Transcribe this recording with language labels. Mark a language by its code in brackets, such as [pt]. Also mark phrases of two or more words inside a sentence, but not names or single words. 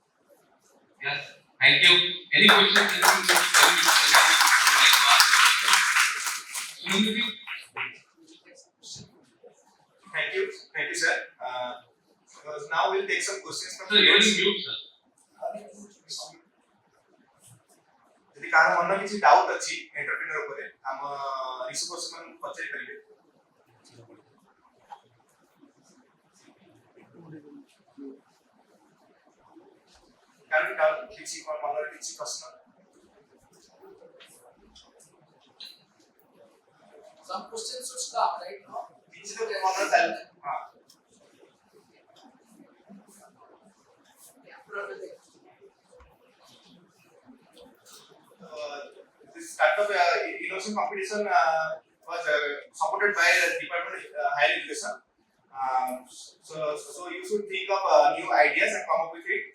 [en] Yes, thank you. Any questions? Thank you, sir. Now we'll take some questions from Sir, you are mute, sir. [or] ଯଦି କାହାର ମନ କିଛି ଡାଉଟ୍ ଅଛି ଏଣ୍ଟରପ୍ରେନ୍ୟୁର ଉପରେ ଆମ [en] research person [or] ପଚାରି ପାରିବେ. କାହାର ଡାଉଟ୍ କିଛି ମନରେ କିଛି ପ୍ରଶ୍ନ? [en] Some questions should start right now. [or] କିଛି ତ ମନରେ ଚାଲିଛି. ହଁ. [en] This startup innovation competition was supported by the Department of Higher Education. So you should think of new ideas and come up with it.